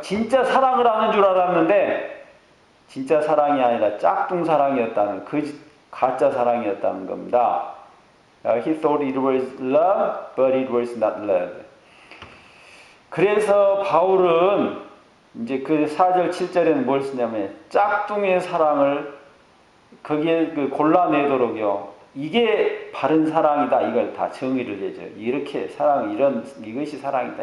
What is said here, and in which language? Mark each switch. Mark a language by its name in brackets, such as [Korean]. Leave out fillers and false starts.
[Korean] 진짜 사랑을 하는 줄 알았는데 진짜 사랑이 아니라 짝퉁 사랑이었다는 가짜 사랑이었다는 겁니다. [English] He thought it was love, but it was not love. [Korean] 그래서 바울은 이제 그 4절 7절에는 뭘 쓰냐면 짝퉁의 사랑을 거기에 골라내도록요. 이게 바른 사랑이다. 이걸 다 정의를 해줘요. 이렇게 사랑 이것이 사랑이다.